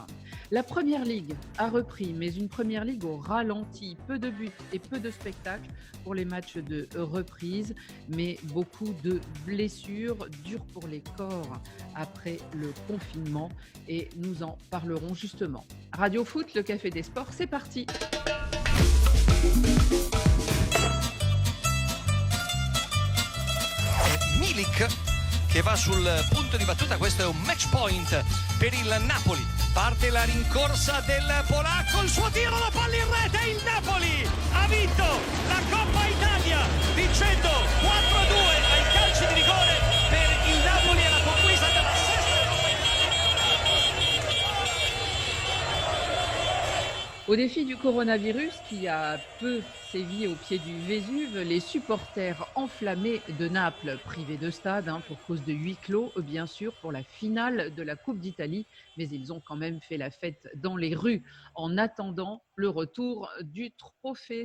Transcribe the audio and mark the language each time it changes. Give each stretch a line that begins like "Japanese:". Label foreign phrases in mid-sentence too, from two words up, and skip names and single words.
French: La Première Ligue a repris, mais une Première Ligue au ralenti. Peu de buts et peu de spectacles pour les matchs de reprise, mais beaucoup de blessures dures pour les corps après le confinement. Et nous en parlerons justement. Radio Foot, le Café des Sports, c'est parti.
Italian: Milik che va sul punto di battuta, questo è un match point per il Napoli, parte la rincorsa del polacco, il suo tiro, la palla in rete, il Napoli ha vinto la Coppa Italia vincendo 4-2 ai calci di rigore per il Napoli e la conquista della sesta Coppa Italia.
French: Au défi du coronavirus qui a peu sévi au pied du Vésuve, les supporters enflammés de Naples, privés de stade pour cause de huis clos, bien sûr, pour la finale de la Coupe d'Italie, mais ils ont quand même fait la fête dans les rues en attendant le retour du trophée.